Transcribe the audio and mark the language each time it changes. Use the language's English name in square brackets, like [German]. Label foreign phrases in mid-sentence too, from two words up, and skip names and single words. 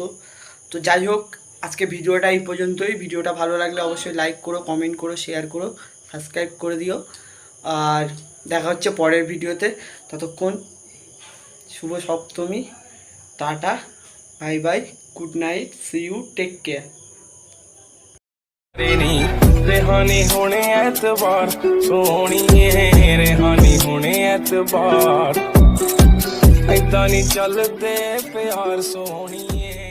[Bangla] তো যাই হোক, আজকে ভিডিওটা এই পর্যন্তই। ভিডিওটা ভালো লাগলে অবশ্যই লাইক করো, কমেন্ট করো, শেয়ার করো, সাবস্ক্রাইব করে দিও। আর দেখা হচ্ছে পরের ভিডিওতে। ততক্ষণ শুভ সপ্তমী, টাটা, [English] bye bye, good night, see you, take care. [Punjabi] ਰੇਹਾਨੀ ਹੋਣੇ ਏਤਬਾਰ ਸੋਹਣੀਏ, ਰੇਹਾਨੀ ਹੋਣੇ ਏਤਬਾਰ ਐਦਾਂ ਨਹੀਂ ਚਲਦੇ ਪਿਆਰ ਸੋਹਣੀਏ।